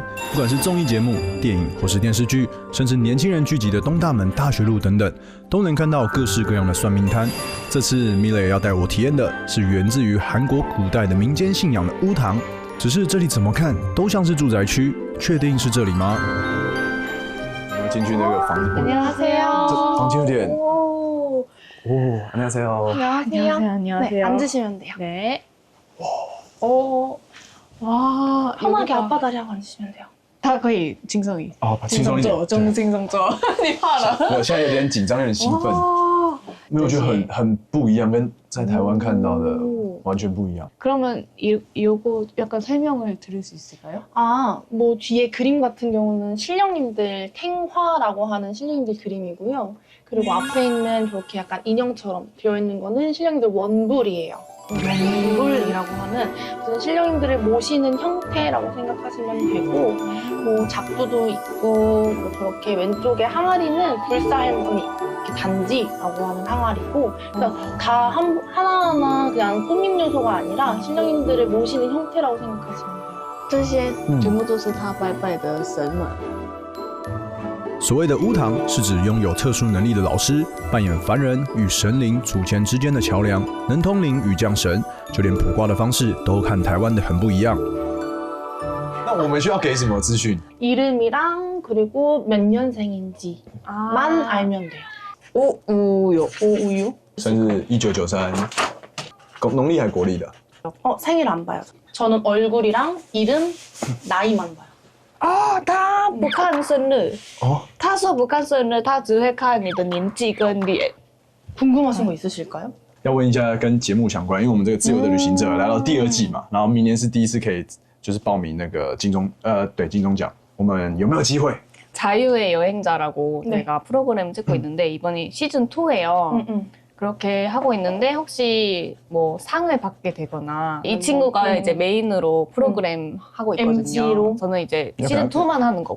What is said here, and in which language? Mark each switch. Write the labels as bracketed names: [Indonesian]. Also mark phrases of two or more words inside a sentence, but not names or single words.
[Chinese] 不管是综艺节目、电影或是电视剧，甚至年轻人聚集的东大门、大学路等等，都能看到各式各样的算命摊。这次米蕾要带我体验的是源自于韩国古代的民间信仰的巫堂。只是这里怎么看都像是住宅区，确定是这里吗？我们进去那个房子。 [Korean] 안녕하세요。 [Chinese] 房间有点 [Korean] 안녕하세요. 네, 앉으시면 돼요. 네. 와, 편하게 앞바다리 하고 앉으시면 돼요. [Chinese] 他可以轻松一，轻松一点，中轻松做。你怕了？我现在有点紧张，有点兴奋。没有，我觉得很不一样，跟在台湾看到的完全不一样。 [Korean] 그러면 이거 약간 설명을 들을 수 있을까요? 아, 뭐 뒤에 그림 같은 경우는 신령님들 탱화라고 하는 신령님들 그림이고요. 그리고 앞에 있는 저렇게 약간 인형처럼 되어 있는 거는 신령님들 원불이에요. 원불이라고 하는 무슨 신령님들을 모시는 형태라고 생각하시면 되고, 뭐 작두도 있고, 뭐 저렇게 왼쪽에 항아리는 불사할머니 이렇게 단지라고 하는 항아리고, 그래서 다 하나하나 그냥 꾸밈 요소가 아니라 신령님들을 모시는 형태라고 생각하시면 돼요. [Chinese] 这些全部都是他拜拜的神们。所谓的巫堂，是指拥有特殊能力的老师，扮演凡人与神灵祖先之间的桥梁，能通灵与降神，就连卜卦的方式都和台湾的很不一样。那我们需要给什么资讯？ [Korean] 이름이랑 그리고 몇 년생인지만 알면 돼요. 오우요. 오우유? [Chinese] 生日1993，农历还国历的？ [Korean] 생일 안 봐요. 저는 얼굴이랑 이름, 나이만 봐요. [Chinese] 哦，他不看生日。他说不看生日，他只会看你的年纪跟脸。 [Korean] 궁금하신 거 있으실까요? [Chinese] 要问一下跟节目相关，因为我们这个自由的旅行者来到第2季嘛，然后明年是第一次可以就是报名那个金钟奖，我们有没有机会？ [Korean] 자유의 여행자라고 네. 제가 프로그램 찍고 있는데 이번이 시즌 2예요. 그렇게 하고 있는데 혹시 뭐 상을 받게 되거나 이 친구가 이제 메인으로 프로그램 하고 있거든요. MC로? 저는 이제 시즌 2만 하는 거고.